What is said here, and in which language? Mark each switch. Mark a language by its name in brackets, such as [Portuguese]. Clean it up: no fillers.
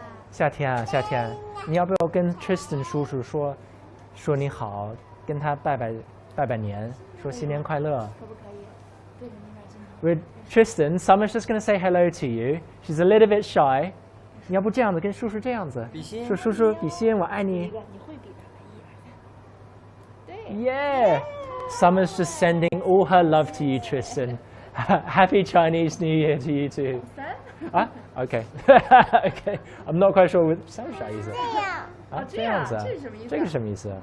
[Chinese] 夏天啊，夏天，你要不要跟 Tristan 叔叔说你好，跟他拜年，说新年快乐？可不可以？对着那边镜头。 [English] With Tristan, Summer's just going to say hello to you. She's a little bit shy. [Chinese] 你要不这样子跟叔叔这样子？比心。说叔叔比心，我爱你。你会比他们1、2、3。对。 [English] Yeah. Summer's just sending all her love to you, Tristan. Happy Chinese New Year to you too. 啊，OK，OK， I'm not quite sure with [Chinese] 三是啥意思？这样，啊，这样子啊，这个是什么意思啊？